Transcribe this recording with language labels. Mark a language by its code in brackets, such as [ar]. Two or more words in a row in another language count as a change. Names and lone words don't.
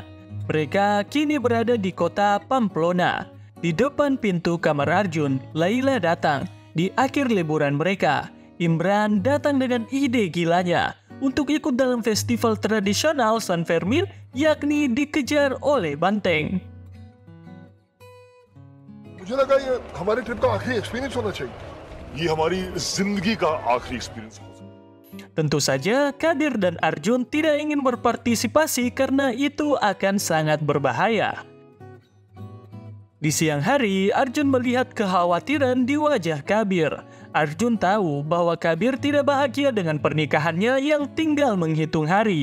[id] Mereka kini berada di kota Pamplona. Di depan pintu kamar Arjun, Laila datang. Di akhir liburan mereka, Imran datang dengan ide gilanya untuk ikut dalam festival tradisional San Fermin, yakni dikejar oleh banteng. [hi] मुझे लगा ये हमारे ट्रिप का आखिरी एक्सपीरियंस होना चाहिए. ये हमारी जिंदगी का आखिरी एक्सपीरियंस हो सकता है. [id] Tentu saja, Kabir dan Arjun tidak ingin berpartisipasi karena itu akan sangat berbahaya. Di siang hari, Arjun melihat kekhawatiran di wajah Kabir. Arjun tahu bahwa Kabir tidak bahagia dengan pernikahannya yang tinggal menghitung hari.